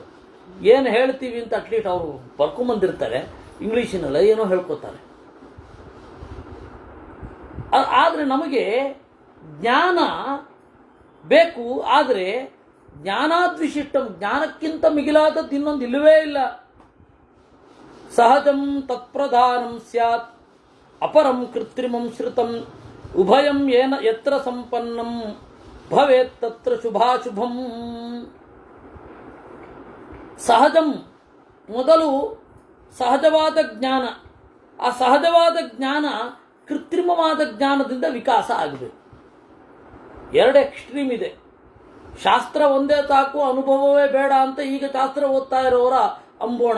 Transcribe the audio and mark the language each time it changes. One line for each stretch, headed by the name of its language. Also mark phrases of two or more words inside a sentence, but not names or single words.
Kannada: ಏನು ಹೇಳ್ತೀವಿ ಅಂತ
English: at least
Kannada: ಅವರು ಬರ್ಕೊಂಬಂದಿರ್ತಾರೆ, ಇಂಗ್ಲೀಷಿನಲ್ಲ ಏನೋ ಹೇಳ್ಕೊತಾರೆ. ಆದರೆ ನಮಗೆ ಜ್ಞಾನ ಬೇಕು. ಆದರೆ ಜ್ಞಾನಾದ್ವಿಶಿಷ್ಟಂ, ಜ್ಞಾನಕ್ಕಿಂತ ಮಿಗಿಲಾದದ್ದು ಇನ್ನೊಂದು ಇಲ್ಲವೇ ಇಲ್ಲ.
Sanskrit: ಸಹಜಂ ತತ್ಪ್ರಧಾನಂ ಸ್ಯಾತ್ ಅಪರಂ ಕೃತ್ರಿಮಂ ಶ್ರುತಂ ಉಭಯಂ ಏನ ಯತ್ರ ಸಂಪನ್ನಂ ಭವೇತ್ ತತ್ರ ಶುಭಾಶುಭಂ.
Kannada: ಸಹಜಂ ಮೊದಲು ಸಹಜವಾದ ಜ್ಞಾನ. ಆ ಸಹಜವಾದ ಜ್ಞಾನ ಕೃತ್ರಿಮವಾದ ಜ್ಞಾನದಿಂದ ವಿಕಾಸ ಆಗಬೇಕು. ಎರಡು ಎಕ್ಸ್ಟ್ರೀಮ್ ಇದೆ. ಶಾಸ್ತ್ರ ಒಂದೇ ಸಾಕು, ಅನುಭವವೇ ಬೇಡ ಅಂತ ಈಗ ಶಾಸ್ತ್ರ ಓದ್ತಾ ಇರೋರ ಅಂಬೋಣ.